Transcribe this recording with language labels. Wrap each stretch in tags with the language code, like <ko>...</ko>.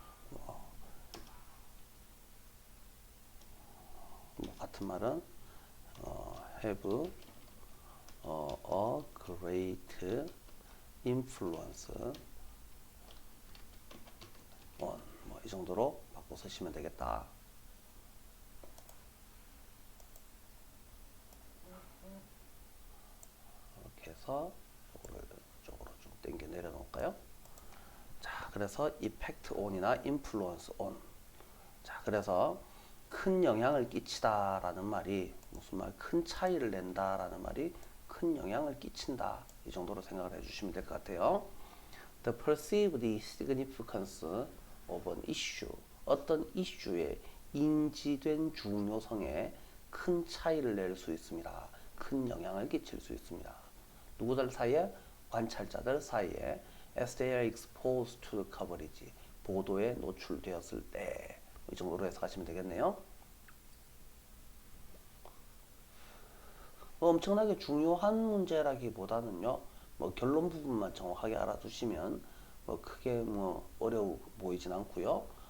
<ko>뭐 같은 말은</ko> <en>have a great influence on</en> <ko>뭐 이 정도로 바꿔 쓰시면 되겠다. 이렇게 해서 이쪽으로 좀 당겨 내려 놓을까요? 자, 그래서</ko> <en>effect on이나 influence on.</en> <ko>자, 그래서 큰 영향을 끼치다라는 말이 무슨 말? 큰 차이를 낸다라는 말이 큰 영향을 끼친다. 이 정도로 생각을 해주시면 될 것 같아요.</ko> <en>The perceived significance of an issue.</en> <ko>어떤 이슈의 인지된 중요성에 큰 차이를 낼 수 있습니다. 큰 영향을 끼칠 수 있습니다. 누구들 사이에? 관찰자들 사이에</ko> <en>as they are exposed to the coverage.</en> <ko>보도에 노출되었을 때. 이 정도로 해석하시면 되겠네요. 엄청나게 중요한 문제라기보다는요, 뭐 결론 부분만 정확하게 알아두시면 뭐 크게 뭐 어려워 보이진 않고요.</ko>